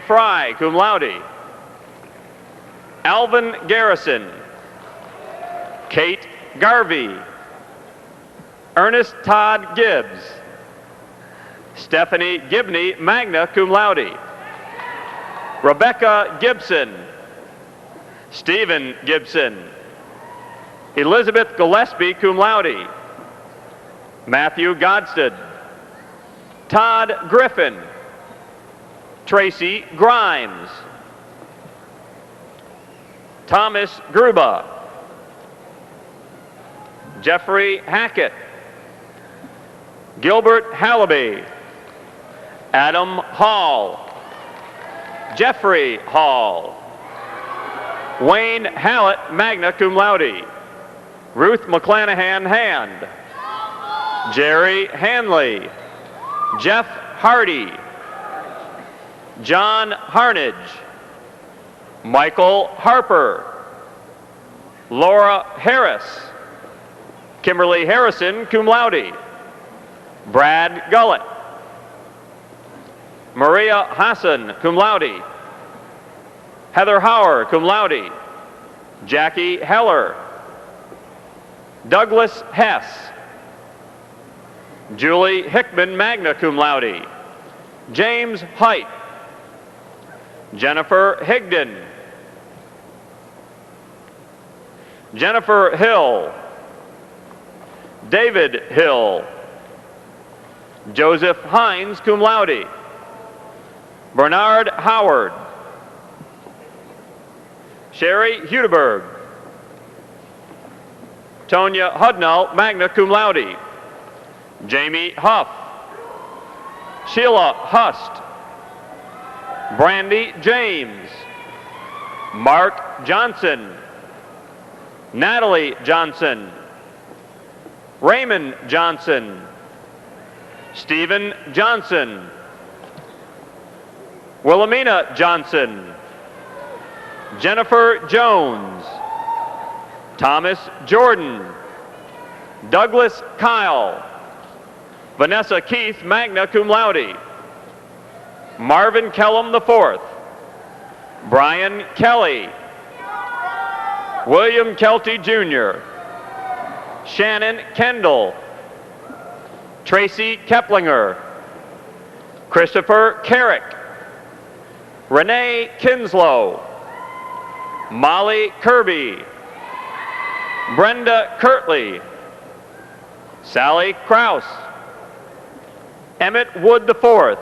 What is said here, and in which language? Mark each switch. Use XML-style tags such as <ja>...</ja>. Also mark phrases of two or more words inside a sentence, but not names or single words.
<en>Fry,</en> <la>cum laude,</la> <en>Alvin Garrison, Kate Garvey, Ernest Todd Gibbs, Stephanie Gibney,</en> <la>magna cum laude,</la> <en>Rebecca Gibson, Stephen Gibson, Elizabeth Gillespie,</en> <la>cum laude,</la> <en>Matthew Godstead, Todd Griffin, Tracy Grimes, Thomas Gruba, Jeffrey Hackett, Gilbert Hallaby, Adam Hall, Jeffrey Hall, Wayne Hallett,</en> <la>magna cum laude,</la> <en>Ruth McClanahan Hand, Jerry Hanley, Jeff Hardy, John Harnage, Michael Harper, Laura Harris, Kimberly Harrison,</en> <la>cum laude,</la> <en>Brad Gullett, Maria Hassan,</en> <la>cum laude,</la> <en>Heather Hauer,</en> <la>cum laude,</la> <en>Jackie Heller, Douglas Hess, Julie Hickman,</en> <la>magna cum laude,</la> <en>James Height, Jennifer Higdon, Jennifer Hill, David Hill, Joseph Hines,</en> <la>cum laude,</la> <en>Bernard Howard, Sherry Hudeberg, Tonya Hudnall,</en> <la>magna cum laude,</la> <en>Jamie Huff, Sheila Hust, Brandy James, Mark Johnson, Natalie Johnson, Raymond Johnson, Stephen Johnson, Wilhelmina Johnson, Jennifer Jones, Thomas Jordan, Douglas Kyle, Vanessa Keith,</en> <la>magna cum laude,</la> <en>Marvin Kellum IV, Brian Kelly, William Kelty Jr., Shannon Kendall, Tracy Keplinger, Christopher Carrick, Renee Kinslow, Molly Kirby, Brenda Kirtley, Sally Kraus, Emmett Wood IV,</en>